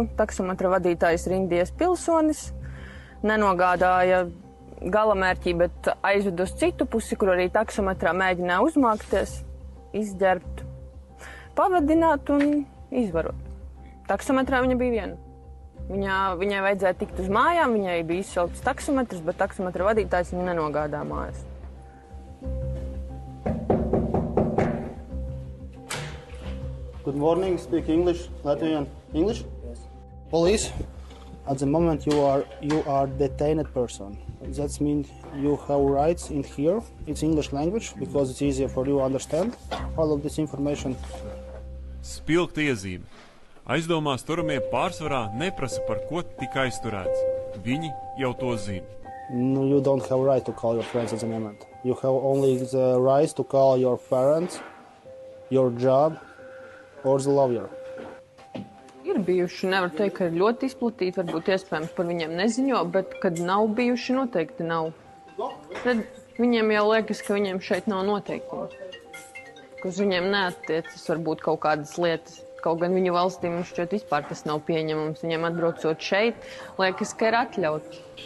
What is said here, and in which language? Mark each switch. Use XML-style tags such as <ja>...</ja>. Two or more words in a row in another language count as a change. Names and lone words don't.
<lv>Taksometra vadītājs ir Indijas pilsonis. Nenogādāja galamērķī, bet aizved uz citu pusi, kur arī taksometrā mēģināja uzmākties, izģerbt, pavadināt un izvarot. Taksometrā viņa bija viena. Viņai vajadzēja tikt uz mājām, viņai bija izsaukts taksometrs, bet taksometra vadītājs viņu nenogādā mājās.</lv> <en>Good morning, speak English, Latvian English? Yes. Police, at the moment you are detained person. That means you have rights in here. It's English language because it's easier for you to understand all of this information.</en> <lv>Spilgta iezīme. Aizdomās turamie pārsvarā neprasa, par ko tika aizturēts. Viņi jau to zina.</lv> <en>No, you don't have right to call your friends at the moment. You have only the right to call your parents, your job or the lawyer.</en> <lv>Ir bijuši, nevar teikt, ka ir ļoti izplatīti, varbūt iespējams par viņiem neziņo, bet kad nav bijuši, noteikti nav. Tad viņiem jau liekas, ka viņiem šeit nav noteikumi. Ka uz viņiem neattiecas varbūt kaut kādas lietas. Kaut gan viņu valstī mums šķiet vispār tas nav pieņemams. Viņiem atbraucot šeit, liekas, ka ir atļauts.</lv>